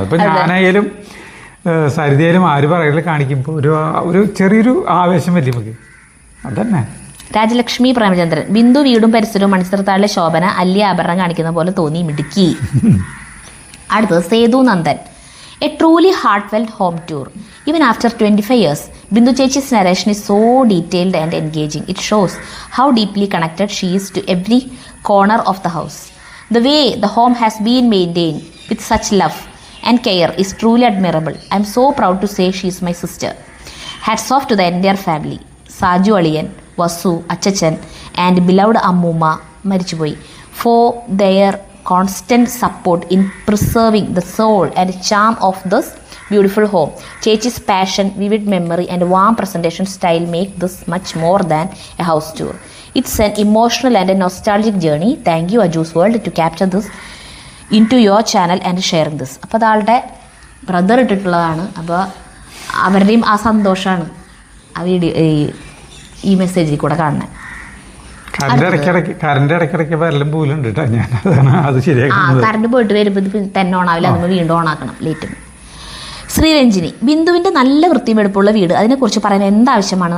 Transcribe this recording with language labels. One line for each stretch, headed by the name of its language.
Malayalam: ഇപ്പം ഞാനായാലും സരിതയിലും ആര് പറയൽ കാണിക്കുമ്പോൾ ഒരു ചെറിയൊരു ആവേശം വരും നമുക്ക്. അതന്നെ. രാജലക്ഷ്മി പ്രേമചന്ദ്രൻ, ബിന്ദു വീടും പരിസരവും മണിച്ചിത്രത്താഴിലെ ശോഭന അല്യ ആഭരണം കാണിക്കുന്ന പോലെ തോന്നി, മിടുക്കി. അടുത്തത് Sethu Nandan,
English: A truly heartfelt home tour. Even after 25 years, Bindu Chechi's narration is so detailed and engaging. It shows how deeply connected she is to every corner of the house. The way the home has been maintained with such love and care is truly admirable. I am so proud to say she is my sister. Hats off to the entire family. Saju Aliyan, Vasu, Achachan and beloved Ammuma Marichuboy for their constant support in preserving the soul and charm of this beautiful home. Chechi's passion, vivid memory and warm presentation style make this much more than a house tour. It's an emotional and a nostalgic journey. Thank you Aju's World to capture this into your channel and sharing this.
Malayalam: അപ്പോൾ അതാളുടെ brother ഇട്ടിട്ടുള്ളതാണ്. അപ്പോൾ അവരുടെയും ആ സന്തോഷമാണ് ആ video ഈ മെസ്സേജിൽ കൂടെ കാണുന്നത്. ഇടയ്ക്കിടയ്ക്ക് വരലും പോലുണ്ട് കേട്ടോ. ഞാൻ അത് ശരിയാക്കി കറണ്ട് പോയിട്ട് വരുമ്പോൾ ഇത് തന്നെ ഓണാവില്ല, നമ്മൾ വീണ്ടും ഓണാക്കണം ലേറ്റ്. ശ്രീരഞ്ജിനി, ബിന്ദുവിൻ്റെ നല്ല വൃത്തിയും വെടുപ്പുള്ള വീട്, അതിനെക്കുറിച്ച് പറയാൻ എന്താവശ്യമാണ്.